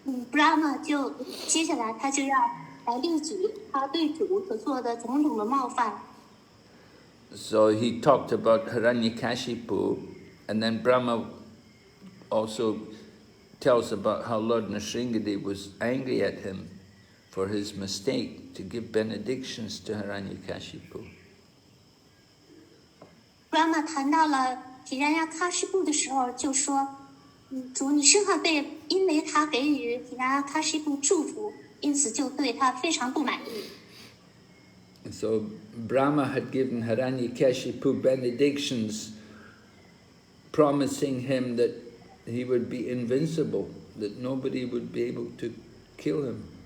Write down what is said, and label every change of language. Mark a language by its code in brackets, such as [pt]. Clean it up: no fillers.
[zh] Brahma 就接下来他就要来例举他对主所做的种种的冒犯。 [en] So he talked about Hiranyakashipu, and then Brahma also tells about how Lord Nrsimhadev was angry at him for his mistake to give benedictions to Hiranyakashipu. [zh] Brahma 谈到了提然呀喀什布的时候，就说，主你圣哈贝因为他给予提然呀喀什布祝福，因此就对他非常不满意。 [en] So Brahma had given Hiranyakashipu benedictions, promising him that he would be invincible, that nobody would be able to kill him.